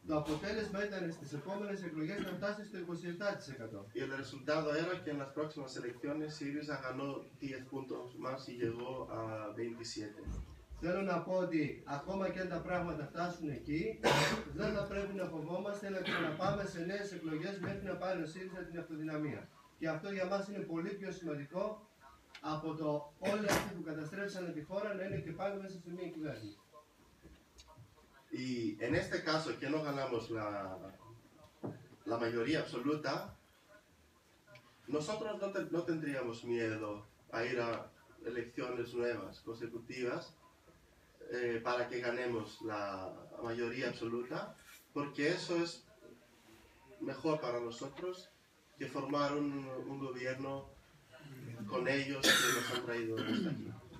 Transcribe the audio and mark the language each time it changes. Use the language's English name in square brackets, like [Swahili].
[Greek] Το αποτέλεσμα ήταν στις επόμενες εκλογές να φτάσει στο 27%. [Spanish] Y el resultado era que en las próximas elecciones Syriza ganó 10 puntos más y llegó a 27. [Greek] Θέλω να πω ότι ακόμα και αν τα πράγματα φτάσουν εκεί, δεν θα πρέπει να φοβόμαστε να πάμε σε νέες εκλογές μέχρι να πάρει ο ΣΥΡΙΖΑ την αυτοδυναμία. Και αυτό για μας είναι πολύ πιο σημαντικό από το όλοι αυτοί που καταστρέψανε τη χώρα να είναι και πάλι μέσα σε μια κυβέρνηση. [Spanish] Y en este caso que no ganamos la mayoría absoluta, nosotros no tendríamos miedo a ir a elecciones nuevas, consecutivas, para que ganemos la mayoría absoluta, porque eso es mejor para nosotros que formar un gobierno con ellos que nos han traído hasta aquí.